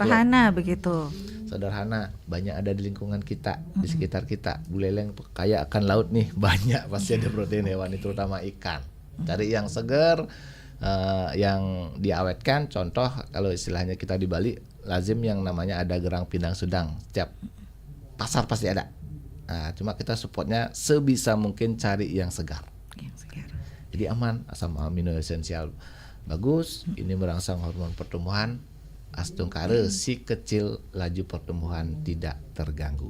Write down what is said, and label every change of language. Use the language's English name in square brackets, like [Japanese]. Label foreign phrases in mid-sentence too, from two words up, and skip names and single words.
[Indonesian] sederhana begitu. Sederhana, banyak ada di lingkungan kita, di sekitar kita. Buleleng kaya akan laut nih, banyak pasti ada protein hewani terutama ikan. Cari yang segar, yang diawetkan. Contoh kalau istilahnya kita di Bali lazim yang namanya ada gerang pindang sudang. Setiap pasar pasti ada. Nah, cuma kita supportnya sebisa mungkin cari yang segar. Yang segar. Jadi aman, asam amino esensial bagus. Ini merangsang hormon pertumbuhan. Astungkare si kecil laju pertumbuhan tidak terganggu.